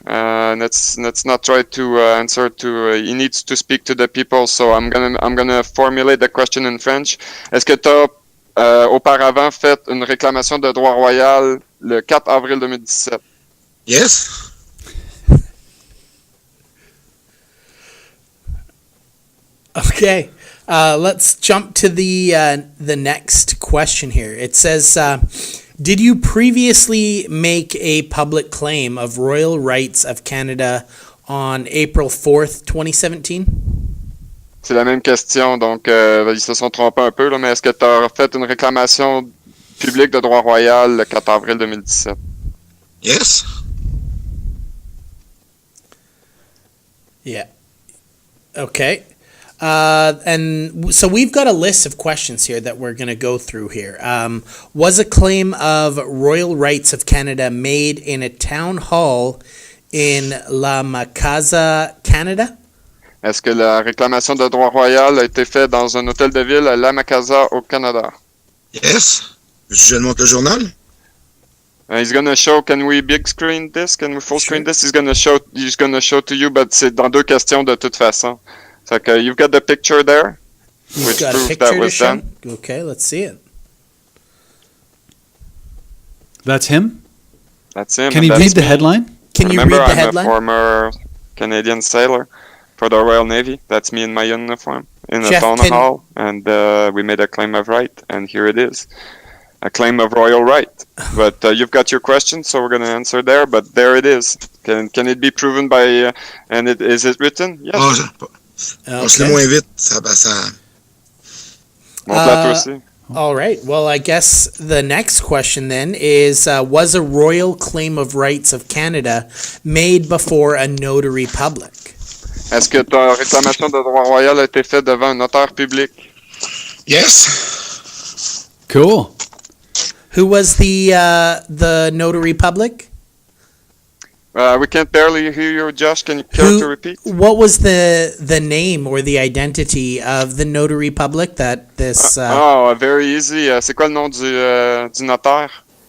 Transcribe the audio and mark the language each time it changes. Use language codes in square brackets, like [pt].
[en] Let's not try to answer to. He needs to speak to the people, so I'm gonna formulate the question in French. [fr] Est-ce que tu as auparavant fait une réclamation de droit royal le 4 avril 2017? [en] Yes. Okay, let's jump to the next question here. It says, did you previously make a public claim of royal rights of Canada on April 4th, 2017? [fr] C'est la même question, donc ils se sont trompés un peu, là, mais est-ce que tu as fait une réclamation publique de droit royal le 4 avril 2017? [en] Yes. Yeah. Okay. And so we've got a list of questions here that we're going to go through here. Was a claim of royal rights of Canada made in a town hall in La Macasa, Canada? [fr] Est-ce que la réclamation de droit royal a été faite dans un hôtel de ville à La Macasa au Canada? [en] Yes. [fr] Je montre le journal. [en] He's gonna show. Can we big screen this? Can we full screen this? He's gonna show to you, but [fr] c'est dans deux questions de toute façon. [en] So you've got the picture there, which proves that was done. Okay, let's see it. That's him? That's him. Can he read the headline? Can you read the headline? I'm a former Canadian sailor for the Royal Navy. That's me in my uniform in a town hall, and we made a claim of right, and here it is. A claim of royal right. But you've got your question, so we're going to answer there, but there it is. Can it be proven by, is it written? Yes. [fr] Passe-le moins vite, ça. Montre-la toi aussi. [en] All right. Well, I guess the next question then is, was a royal claim of rights of Canada made before a notary public? [fr] Est-ce que ta réclamation de droit royal a été faite devant un notaire public? [en] Yes. Cool. Who was the notary public? We can't barely hear you, Josh. Can you care to repeat? What was the name or the identity of the notary public that this... very easy. [fr] C'est quoi le nom du notaire?